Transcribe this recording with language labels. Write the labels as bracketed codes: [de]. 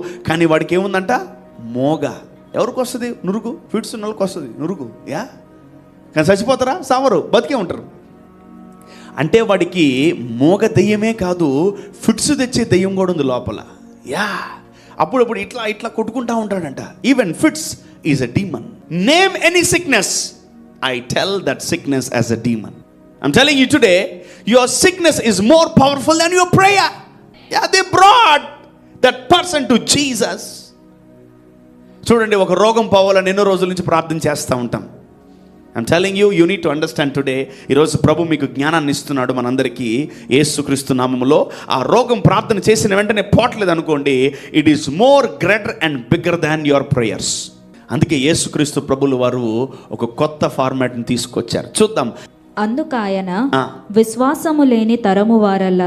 [te] కానీ వాడికి ఏముందంట? మోగ. ఎవరికి వస్తుంది నురుగు? ఫిట్స్ ఉన్న వాళ్ళకి వస్తుంది నురుగు. కానీ చచ్చిపోతారా? సావరు, బతికే ఉంటారు. అంటే వాడికి మోగ దెయ్యమే కాదు, ఫిట్స్ తెచ్చే దెయ్యం కూడా ఉంది లోపల. అప్పుడప్పుడు ఇట్లా ఇట్లా కొట్టుకుంటా ఉంటాడంట. [en] Even fits is a demon. Name any sickness, I tell that sickness as a demon. I'm telling you today, your sickness is more powerful than your prayer. They brought that person to Jesus. [te] చూడండి, ఒక రోగం పోవాలని ఎన్నో రోజుల నుంచి ప్రార్థన చేస్తూ ఉంటాం. [en] I'm telling you, you need to understand today. [te] ఈరోజు ప్రభు మీకు జ్ఞానాన్ని ఇస్తున్నాడు మనందరికీ యేసుక్రీస్తు నామములో. ఆ రోగం ప్రార్థన చేసిన వెంటనే పోవట్లేదు అనుకోండి, [en] It is more greater and bigger than your prayers. [te] అందుకే యేసుక్రీస్తు ప్రభులు వారు ఒక కొత్త ఫార్మాట్ని తీసుకొచ్చారు. చూద్దాం. అందుకు ఆయన విశ్వాసము లేని తరము వారల్లా.